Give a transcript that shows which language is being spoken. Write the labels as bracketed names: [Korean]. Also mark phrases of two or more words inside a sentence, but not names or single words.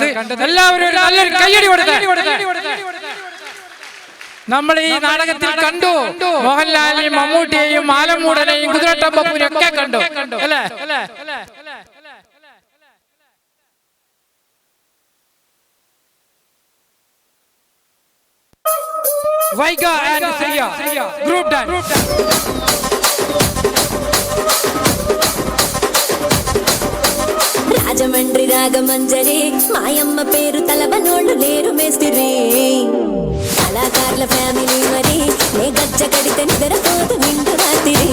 [Malayalam] എല്ലാവരും ഒരു നല്ലൊരു കയ്യടി കൊടുക്കുക. നമ്മൾ ഈ നാടകത്തിൽ കണ്ടു മോഹൻലാലിനെയും മമ്മൂട്ടിയെയും ആലമൂടനെയും കുതിരട്ടം പപ്പൂനെയും ഒക്കെ കണ്ടു അല്ലേ? വൈഗ ആൻഡ് ശ്രിയ ഗ്രൂപ്പ് ഡാൻസ്. [Telugu] రాజమండ్రి రాగమంజరి మాయమ్మ పేరు తలబనోళ్ళు లేరు మేస్తిరి కళాకారుల ఫ్యామిలీ మరి నే గజ్జ కడితే నిద్రపోదు నిండు రాత్రి